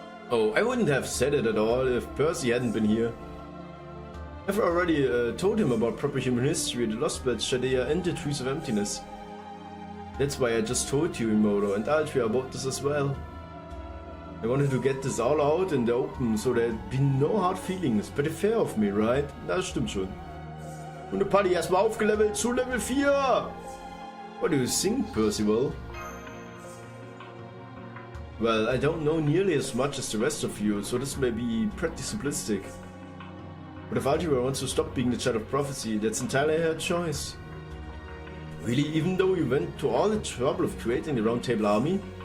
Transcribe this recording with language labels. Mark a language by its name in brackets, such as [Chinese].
[English] Oh, I wouldn't have said it at all if Percy hadn't been here. I've already told him about proper human history, the Lostbelt, Chaldea, and the Trees of Emptiness. That's why I just told you, Imoto, and Altria about this as well. I wanted to get this all out in the open, so there'd be no hard feelings. Pretty fair of me, right? [German] Das stimmt schon. Und der Paddy erstmal aufgelevelt zu Level 4! [English] What do you think, Percival? Well, I don't know nearly as much as the rest of you, so this may be pretty simplistic. But if Altria wants to stop being the Child of Prophecy, that's entirely her choice. Really, even though you went to all the trouble of creating the Round Table Army?